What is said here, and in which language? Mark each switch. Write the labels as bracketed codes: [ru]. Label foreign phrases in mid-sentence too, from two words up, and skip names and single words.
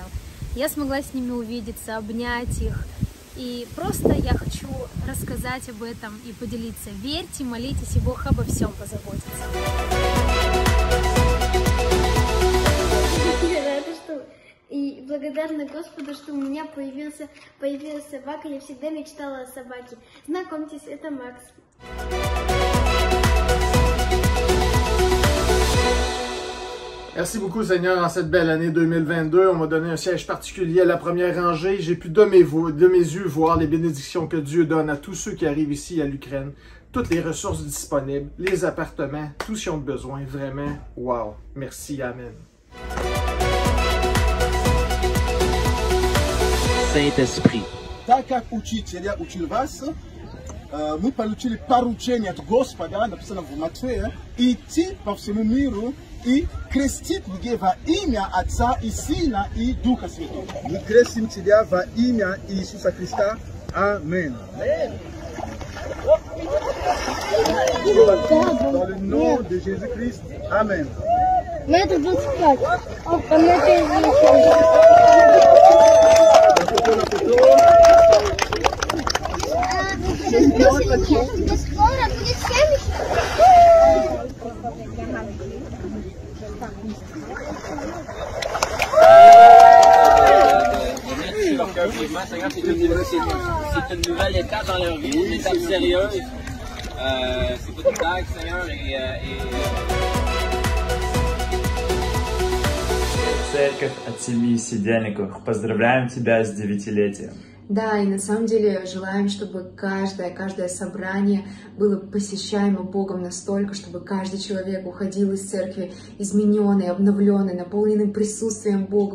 [ru] Я смогла с ними увидеться, обнять их. И просто я хочу рассказать об этом и поделиться. Верьте, молитесь, и Бог обо всем позаботится. Я рада, что и благодарна Господу, что у меня появилась собака. Я всегда мечтала о собаке. Знакомьтесь, это Макс. [fr] Merci beaucoup, Seigneur, en cette belle année 2022. On m'a donné un siège particulier à la première rangée. J'ai pu de mes yeux voir les bénédictions que Dieu donne à tous ceux qui arrivent ici à l'Ukraine. Toutes les ressources disponibles, les appartements, tout ce qu'ils ont besoin. Vraiment, wow. Merci, Amen. Saint-Esprit. [ru] Так как учителя учил вас, мы получили поручение от Господа, написано в Матфея, идти по всему миру и крестить людей во имя Отца и Сына и Духа Святого. Мы крестим тебя во имя Иисуса Христа. Аминь. [fr] Dans le nom de Jésus-Christ. Amen. [ru] Метр 25. Скоро будет 70. [fr] Seigneur, c'est une nouvelle étape dans leur vie, une étape sérieuse. C'est pas une blague, Seigneur, [ru] Церковь от семьи Сидельниковых, поздравляем тебя с 9-летием. Да, и на самом деле желаем, чтобы каждое собрание было посещаемо Богом настолько, чтобы каждый человек уходил из церкви измененный, обновленный, наполненный присутствием Бога.